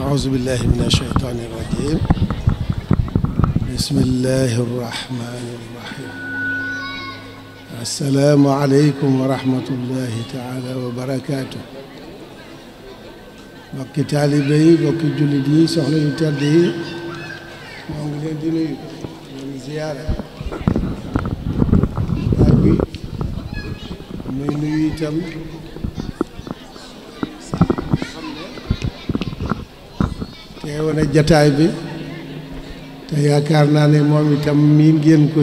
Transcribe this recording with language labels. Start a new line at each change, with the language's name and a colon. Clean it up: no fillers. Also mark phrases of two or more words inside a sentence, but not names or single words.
Arabic: أعوذ بالله من الشيطان الرجيم بسم الله الرحمن الرحيم السلام عليكم ورحمة الله تعالى وبركاته
Wolof: bokki taalibe yi bokki jullit yi soxna yu tedd yi moo ngi leen di nuyu leen ziyaara baay bi muy nuyu itam teewoon na jataay bi te yaakaar naa ne moom itam miin ngeen ko